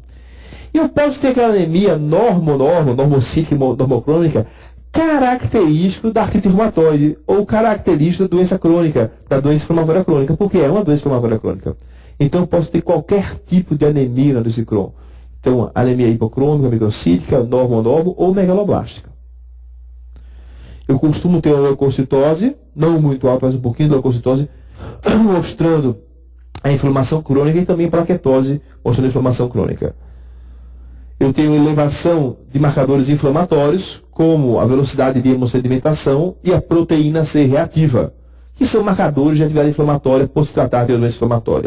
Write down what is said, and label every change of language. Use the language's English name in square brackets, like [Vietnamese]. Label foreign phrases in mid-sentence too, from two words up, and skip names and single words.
[Portuguese] E eu posso ter aquela anemia normocítica e normocrônica, característico da artrite reumatoide, ou característico da doença crônica, da doença inflamatória crônica, porque é uma doença inflamatória crônica. Então, eu posso ter qualquer tipo de anemia na doença de Crohn. Então, anemia hipocrômica, microcítica, normo ou megaloblástica. Eu costumo ter uma leucocitose, não muito alta, mas um pouquinho de leucocitose, mostrando a inflamação crônica, e também plaquetose, mostrando a inflamação crônica. Eu tenho elevação de marcadores inflamatórios, como a velocidade de hemossedimentação e a proteína C reativa, que são marcadores de atividade inflamatória por se tratar de doença inflamatória.